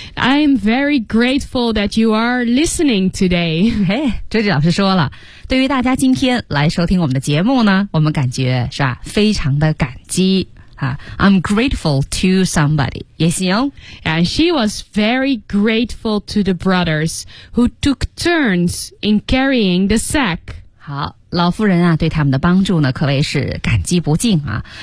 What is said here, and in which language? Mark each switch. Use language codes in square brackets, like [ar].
[en] I'm very grateful that you are listening today. [zh] 嘿，周姐老师说了，对于大家今天来收听我们的节目呢，我们感觉是吧，非常的感激。 [en] I'm grateful to somebody. [zh] 也行。 [en] And she was very grateful to the brothers who took turns in carrying the sack. [zh] 好。老夫人啊对他们的帮助呢可谓是感激不尽啊。